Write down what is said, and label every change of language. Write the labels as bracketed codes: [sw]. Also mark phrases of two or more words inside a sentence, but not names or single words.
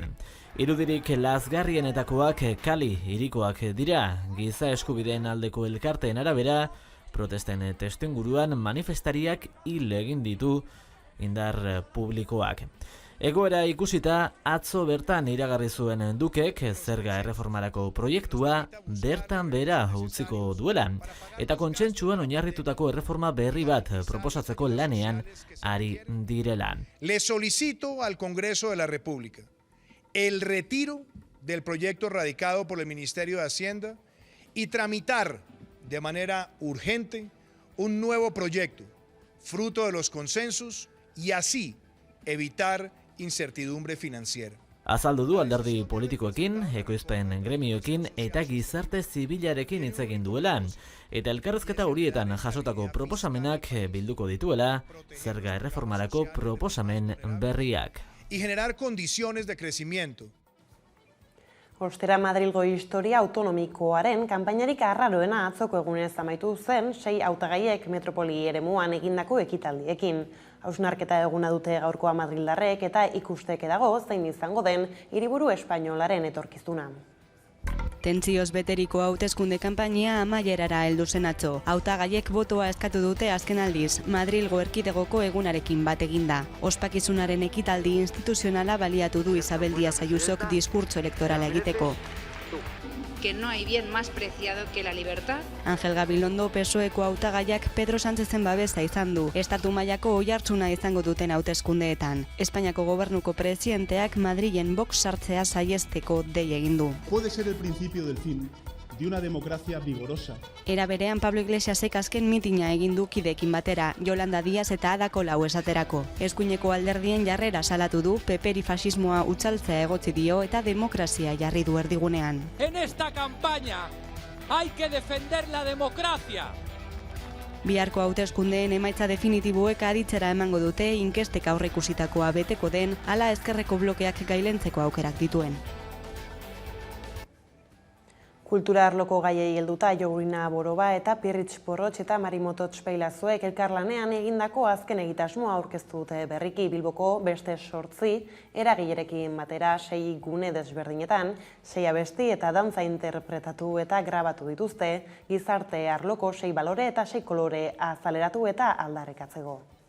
[eu] Irudirik lazgarrienetakoak Kali hirikoak dira, giza eskubideen aldeko elkarteen arabera, protesten testuinguruan manifestariak hil egin ditu indar publikoak. Egoera ikusita atzo bertan iragarri zuen Dukek zerga erreformarako proiektua bertan behera utziko duela eta kontsentsuan oinarritutako erreforma berri bat proposatzeko lanean ari direla. [es] Le solicito al Congreso de la República el retiro del proyecto radicado por el Ministerio de Hacienda y tramitar de manera urgente un nuevo proyecto, fruto de los consensos, y así evitar incertidumbre financiera. [eu] Azaldu du alderdi politikoekin, ekoizpen gremioekin eta gizarte zibilarekin hitz egin duela, eta elkarrizketa horietan jasotako proposamenak bilduko dituela zerga erreformarako proposamen berriak. [es] Y generar condiciones de crecimiento. [eu] Ostera Madrilgo historia autonomikoaren kanpainarik arraroena atzoko egunez amaitu zen 6 hautagaiek metropoli eremuan egindako ekitaldiekin. Hausnarketa eguna dute gaurkoa madrildarrek eta ikusteke dago zein izango den hiriburu espainolaren etorkizuna. Tentsioz beteriko hauteskunde kanpainia amaierara heldu zen atzo. Hautagaiek botoa eskatu dute azken aldiz, Madrilgo erkidegoko egunarekin bat eginda. Ospakizunaren ekitaldi instituzionala baliatu du Isabel Díaz Ayusok diskurtso elektorala egiteko. [es] Que no hay bien más preciado que la libertad. [eu] Ángel Gabilondo PSOEko hautagaiak Pedro Sánchezen babesa izan du. Estatu mailako oihartzuna izango duten hauteskundeetan. Espainiako gobernuko presidenteak Madrilen Vox sartzea saihesteko dei egin du. [es] Puede ser el principio del fin, de una democracia vigorosa. [eu] Era berean Pablo Iglesiasek azken mitina egin du kideekin batera, Yolanda Díaz eta Ada Colau esaterako. Eskuineko alderdien jarrera salatu du, PP-ri fasismoa utxaltzea egotzi dio eta demokrazia jarri du erdigunean. [es] En esta campaña hay que defender la democracia. [eu] Biharko hauteskundeen emaitza definitiboek aditzera emango dute inkestek aurreikusitakoa beteko den, ala ezkerreko blokeak gailentzeko aukerak dituen. Kultura arloko gaiei helduta Jogurina Boroba eta Pirritx Porrotx eta Marimotots Peilazuek elkarlanean egindako azken egitasmoa aurkeztu dute berriki Bilboko beste 8 eragilerekin batera 6 gune desberdinetan, 6 abesti eta dantza interpretatu eta grabatu dituzte, gizarte arloko 6 balore eta 6 kolore azaleratu eta aldarrikatzeko.